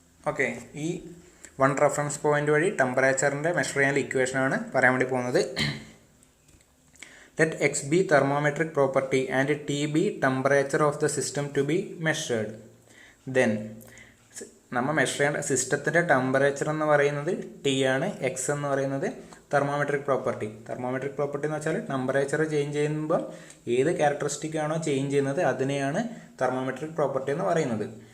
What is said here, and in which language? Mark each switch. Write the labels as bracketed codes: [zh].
[ml] Okay, ഈ 1 reference point വഴി ടെമ്പറേച്ചറിൻ്റെ measure ചെയ്യാനുള്ള ഇക്വേഷനാണ് പറയാൻ വേണ്ടി പോകുന്നത്. [en] Let x be thermometric property and t be temperature of the system to be measured. [ml] Then നമ്മൾ മെഷർ ചെയ്യേണ്ട സിസ്റ്റത്തിൻ്റെ ടെമ്പറേച്ചർ എന്ന് പറയുന്നത് ടി ആണ്, എക്സ് എന്ന് പറയുന്നത് തെർമോമെട്രിക് പ്രോപ്പർട്ടി. തെർമോമെട്രിക് പ്രോപ്പർട്ടി എന്ന് വെച്ചാൽ ടെമ്പറേച്ചർ ചേഞ്ച് ചെയ്യുമ്പോൾ ഏത് ക്യാരക്ടറിസ്റ്റിക് ആണോ ചേഞ്ച് ചെയ്യുന്നത് അതിനെയാണ് തെർമോമെട്രിക് പ്രോപ്പർട്ടി എന്ന് പറയുന്നത്.